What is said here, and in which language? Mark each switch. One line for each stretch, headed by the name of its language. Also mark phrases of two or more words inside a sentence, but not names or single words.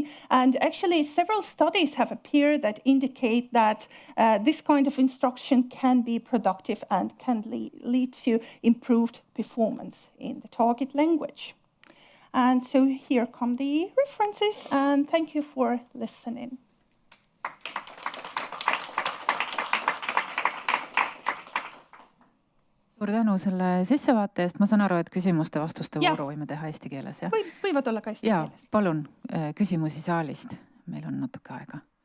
English: And actually, several studies have appeared that indicate that this kind of instruction can be productive and can lead to improved performance in the target language. And so here come the references, and thank you for listening.
Estonian: Suur tänu selle sissevaate eest. Ma saan aru, et küsimuste-vastuste vooru võime teha eesti keeles, jah? Võivad olla ka eesti keeles. Palun küsimusi saalist. Meil on natuke aega.